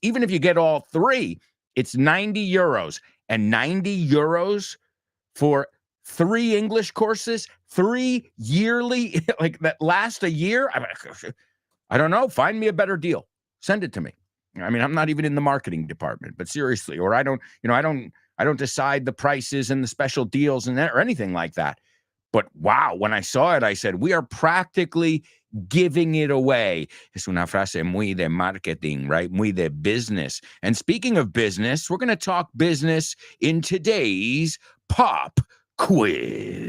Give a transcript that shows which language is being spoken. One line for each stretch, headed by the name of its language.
English: Even if you get all 3, it's 90 euros. And 90 euros for 3 English courses, 3 yearly, like that last a year? I don't know. Find me a better deal. Send it to me. I mean, I'm not even in the marketing department, but seriously, or I don't decide the prices and the special deals and that or anything like that. But wow, when I saw it, I said, we are practically giving it away.
Spanish: Es una frase muy de marketing,
English: right?
Spanish: Muy de business.
English: And speaking of business, we're going to talk business in today's Pop Quiz.